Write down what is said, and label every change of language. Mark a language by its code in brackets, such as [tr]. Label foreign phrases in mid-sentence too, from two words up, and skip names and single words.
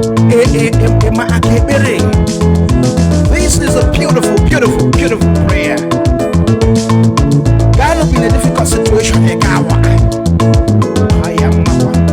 [ig] Ee, ee, ee, ee, ma aka ekpere. [en] This is a beautiful, beautiful, beautiful prayer. God will be in a difficult situation, [ig] ị ga-awa. Ọ ya mma kwa.